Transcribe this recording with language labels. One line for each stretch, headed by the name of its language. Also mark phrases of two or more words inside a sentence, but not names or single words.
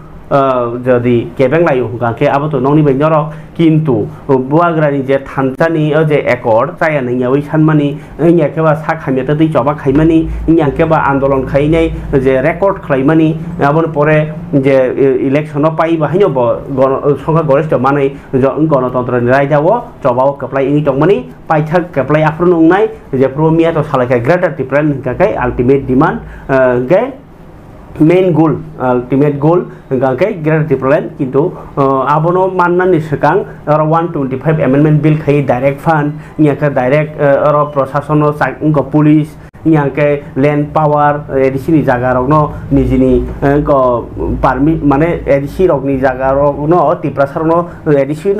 Bodo: जदि केबें लायो हुगाके आबो नौनि बैनर किन्तु बुवाग्रानि जे थानचानि जे एकर्ड जाया नैयावै सानमानि इयाकेबा सा खामियाते दै जबा खाइमानि इयाकेबा आन्दोलन खाइनाय जे रेकर्ड खाइमानि आबो परे जे इलेक्शन पाइ बाहायनो संख्या गरिष्ठ मानै गणतन्त्रनि रायजावो जबाव कप्लाय इनि तंमानि पाइथा कप्लाय आफ्रुन उंनाय जे प्रमिया तो सालायका
English: greater different
Bodo: हिकाकै अल्टीमेट डिमांड गे
English: main goal ultimate goal
Bodo: गाके
English: greater different
Bodo: किन्तु आबनो माननानि सिगां 125
English: amendment bill
Bodo: खाइ
English: direct fund
Bodo: इयाके डाइरेक्ट प्रशासन को पुलिस इयाके
English: land power
Bodo: एडिसी जागा रगनो निजिनि को पारमि माने एडिसी रगनि जागा रगनो तिप्रासारनो एडिसी नो